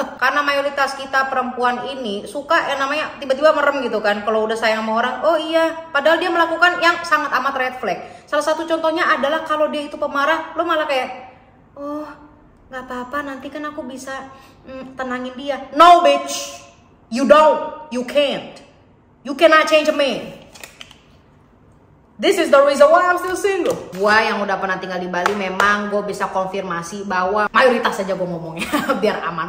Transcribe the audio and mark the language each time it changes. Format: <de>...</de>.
<id>Karena mayoritas kita perempuan ini suka yang namanya tiba-tiba merem gitu kan kalau udah sayang sama orang. Oh iya, padahal dia melakukan yang sangat amat red flag. Salah satu contohnya adalah kalau dia itu pemarah, lo malah kayak, oh nggak apa-apa, nanti kan aku bisa tenangin dia.</id> <en>No bitch, you don't, you can't, you cannot change a man. This is the reason why I'm still single.</en> <id>Gua yang udah pernah tinggal di Bali, memang gue bisa konfirmasi bahwa mayoritas aja gue ngomongnya biar aman.</id>